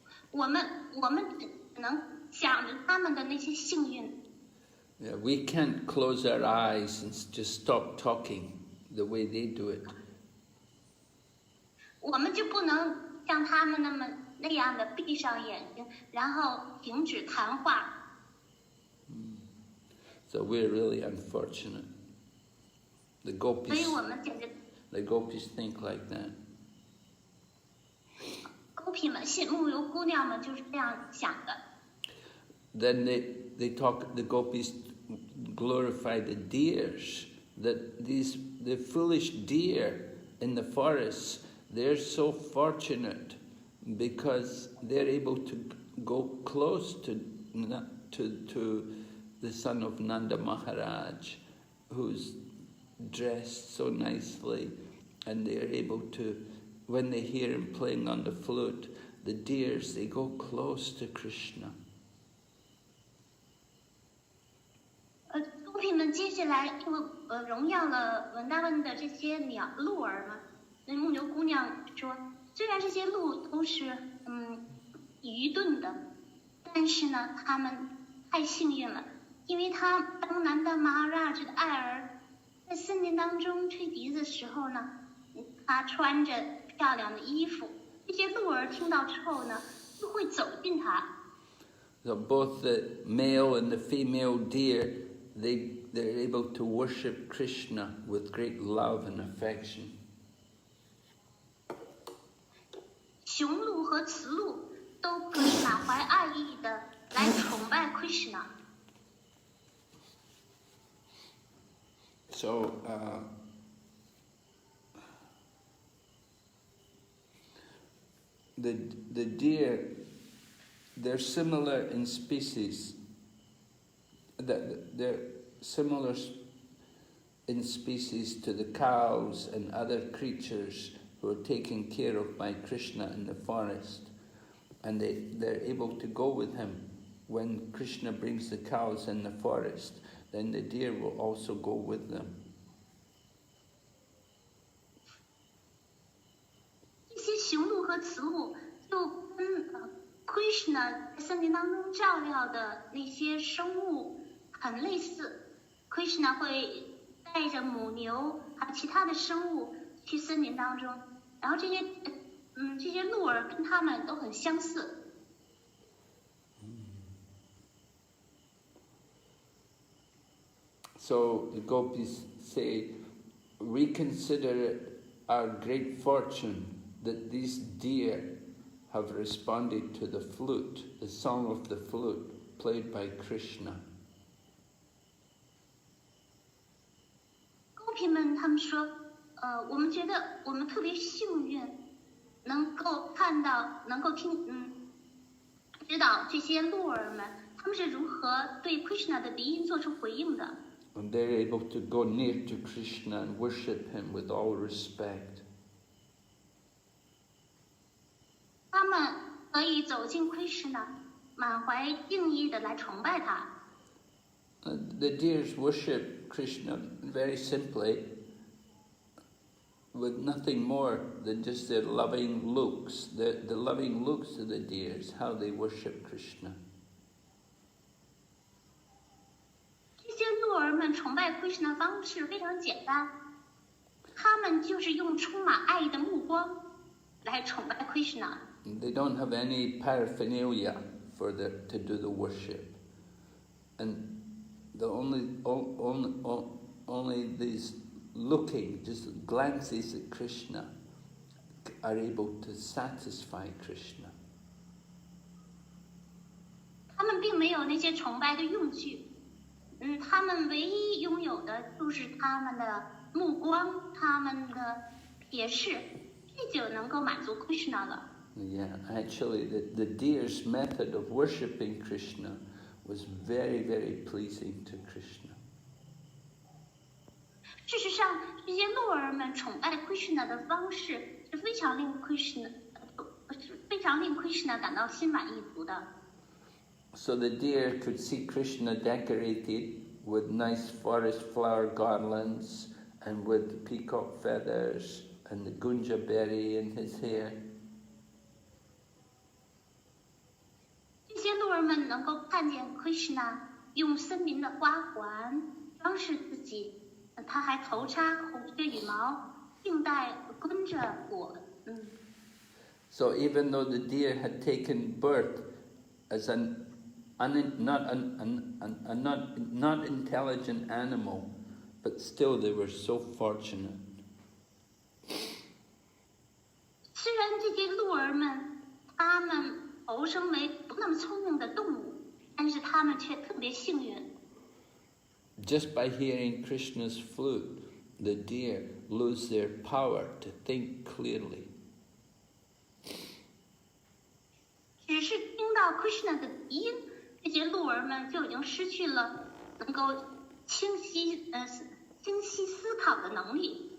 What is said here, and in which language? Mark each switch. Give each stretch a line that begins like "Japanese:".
Chinese: 我们只能想着他们的那些幸运。
English: Yeah, we can't close our eyes and just stop talking the way they do it.
Chinese: 我们就不能像他们那样的闭上眼睛，然后停止谈话。
English: So we're really unfortunate. The
Chinese: 所以我
English: gopis,
Chinese: 们简直
English: the gopis think like that.
Chinese: 狗痞们、牧牛姑娘们就是这样想的。
English: Then the gopis glorify the deers, that the foolish deer in the forests, they're so fortunate because they're able to go close to the son of Nanda Maharaj, who's dressed so nicely, and they're able to, when they hear him playing on the flute, the deers, they go close to Krishna.
Chinese: 狗痞们接下来就荣耀了文达文的这些鹿儿嘛。那牧牛姑娘说，虽然这些鹿都是愚钝的，但是呢，他们太幸运了，因为当南达玛哈拉这的爱儿在森林当中吹笛子的时候呢，他穿着漂亮的衣服，这些鹿儿听到之后呢，就会走近他。
English: So both the male and the female deer, they're able to worship Krishna with great love and affection.
Chinese: 雄鹿和雌鹿都可以满怀爱意的来崇拜 Krishna。
English: So the deer, they're similar in species. They're similar in species to the cows and other creatures who are taken care of by Krishna in the forest. And they're able to go with him. When Krishna brings the cows in the forest, then the deer will also go with them.
Chinese: 这些雄鹿和雌鹿就跟Krishna 在森林当中照料的那些生物很类似。 Krishna 会带着母牛还有其他的生物去森林当中，然后这些鹿儿跟它们都很相似。
English: So the gopis say, we consider it our great fortune that these deer have responded to the flute, the song of the flute, played by Krishna.
Chinese: 狗痞们他们说，我们觉得我们特别幸运，能够看到，能够知道这些鹿儿们他们是如何对 Krishna 的笛音做出回应的。
English: And they're able to go near to Krishna and worship him with all respect.
Chinese: 他们可以走进 Krishna， 满怀敬意的来崇拜他。
English: The deers worship Krishna very simply. with nothing more than just their loving looks, the loving looks of the deers, how they worship Krishna.
Chinese: 这些鹿儿们崇拜 Krishna 的方式非常简单，他们就是用充满爱意的目光来崇拜 Krishna。
English: They don't have any paraphernalia to do the worship, and the only these looking, just glances at Krishna, are able to satisfy Krishna.
Chinese: 他们并没有那些崇拜的用具，他们唯一拥有的就是他们的目光，他们的瞥视，这就能够满足 Krishna 了。
English: Yeah, actually, the deer's method of worshipping Krishna was very, very pleasing to Krishna.
Chinese: 事实上，这些鹿儿们崇拜 Krishna 的方式是非常令 Krishna 感到心满意足的。
English: So the deer could see Krishna decorated with nice forest flower garlands and with peacock feathers and the gunja berry in his hair.
Chinese: 这些鹿儿们能够看见 Krishna 用森林的花环装饰自己，他还头插红色羽毛，并戴跟着果。
English: So even though the deer had taken birth as not intelligent animal, but still they were so fortunate.
Chinese: 虽然这些鹿儿们，他们投生为不那么聪明的动物，但是他们却特别幸运。
English: Just by hearing Krishna's flute, the deer lose their power to think clearly.
Chinese: 只是听到 Krishna 的笛音，这些鹿儿们就已经失去了能够清晰思考的能力。